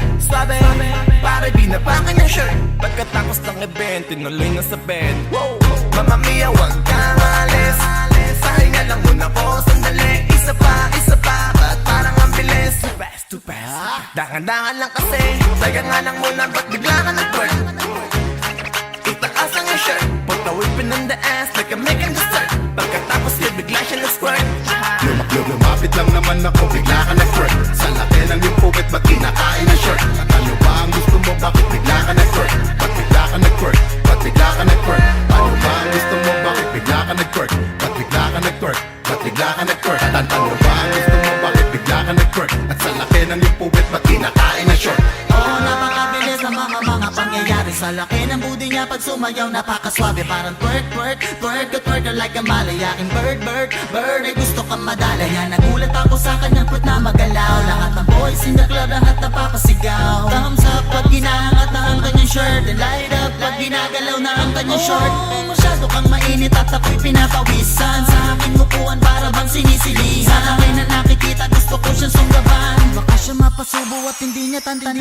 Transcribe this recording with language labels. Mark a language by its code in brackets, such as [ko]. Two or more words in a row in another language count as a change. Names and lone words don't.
[tl] Swabe, pare binabangan yung shirt. Pagkatapos ng event, tinuloy na sa bed. [it] Mamma mia, [tl] wag kang alis. Pahinga lang muna po, sandali. Isa pa, ba't parang ang bilis? [en] Too fast. [tl] Dahan-dahan lang kasi. Teka nga nang muna, ba't bigla ka nag-twerk? Itaas ang iyong shirt. [en] Put the whipping in the ass like a making dessert. [tl] Pagkatapos niya, bigla siya na-squirt. Lumapit lang naman ako, bigla ka nag-twerk. Sa laki ng iyong pukit, ba't kinakain ang shirt? At ano ba ang gusto mo, bakit bigla ka nag-twerk? Ba't bigla ka nag-twerk? Ba't bigla ka nag-twerk? Ano ba ang gusto mo, bakit bigla ka nag-twerk? Ba't bigla ka nag-twerk? Ba't bigla ka nag-twerk? At ano ba ang gusto mo, bakit bigla ka nag-twerk? At sa laki ng iyong pukit, puwit, ba't kinakain na short? Oo, napakabilis ng mga pangyayari. Sa laki ng budi niya pag sumayaw, napakaswabe. [en] Parang twerk, twerk, twerk, twerk like a malayaking bird, bird, bird. [tl] Ay gusto kang madala yan. Nagulat ako sa kanyang puwit na magalaw. Lahat ng [en] boys in the club, [tl] lahat napapasigaw. [en] Thumbs up [tl] pag ginaangat na ang kanyang shirt, [en] and light up [tl] pag ginagalaw na ang kanyang short. Masyado kang mainit at ako'y pinapawisan. Sa aking upuan para bang sinisilihan. Sa akin na nakikita gusto ko siyang sunggaban. Baka siya mapasubo at hindi niya tantanan.